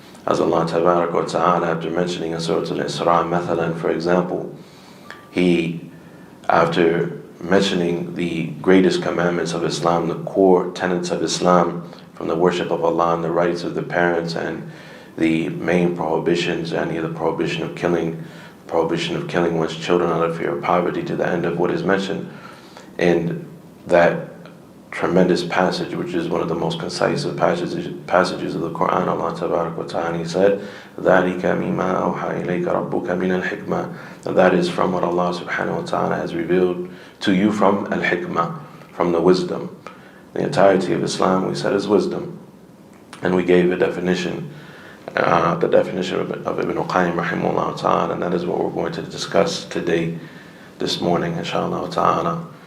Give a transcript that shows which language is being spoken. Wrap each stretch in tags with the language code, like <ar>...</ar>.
<en>As Allah Tabarak wa Ta'ala, after mentioning in Surah Al-Isra, mathalan, for example, He, after mentioning the greatest commandments of Islam, the core tenets of Islam, from the worship of Allah and the rights of the parents and the main prohibitions, and the prohibition of killing one's children out of fear of poverty, to the end of what is mentioned in that tremendous passage, which is one of the most concise of passages of the Quran.</en> <ar>Allah Tabarak wa Ta'ala,</ar> <en>He said,</en> <ar>ذَلِكَ مِمَّا أَوْحَى إِلَيْكَ رَبُّكَ مِنَ الْحِكْمَةِ.</ar> <en>That is from what Allah subhanahu wa ta'ala has revealed to you from al-hikmah, from the wisdom. The entirety of Islam, we said, is wisdom. And we gave a definition, the definition of Ibn Qayyim rahimahullah ta'ala, and that is what we're going to discuss today, this morning, inshallah ta'ala.</en>